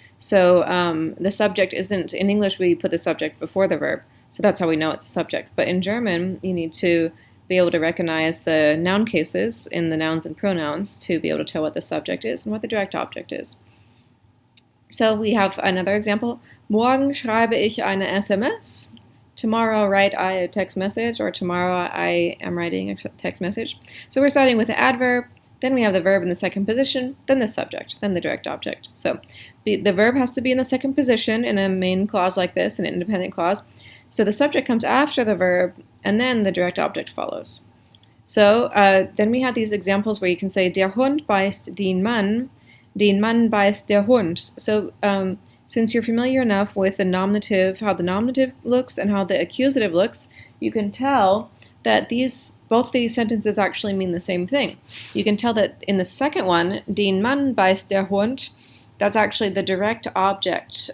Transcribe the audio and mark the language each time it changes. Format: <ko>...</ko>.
<en>So the subject isn't, in English we put the subject before the verb. So that's how we know it's a subject. But in German, you need to be able to recognize the noun cases in the nouns and pronouns to be able to tell what the subject is and what the direct object is. So we have another example.</en> <de>Morgen schreibe ich eine SMS.</de> <en>Tomorrow write I a text message, or tomorrow I am writing a text message. So we're starting with the adverb, then we have the verb in the second position, then the subject, then the direct object. So the verb has to be in the second position in a main clause like this, an independent clause. So the subject comes after the verb, and then the direct object follows. So then we have these examples where you can say,</en> <de>der Hund beißt den Mann beißt der Hund.</de> <en>So since you're familiar enough with the nominative, how the nominative looks and how the accusative looks, you can tell that both these sentences actually mean the same thing. You can tell that in the second one, den Mann beißt der Hund, that's actually the direct object.</en>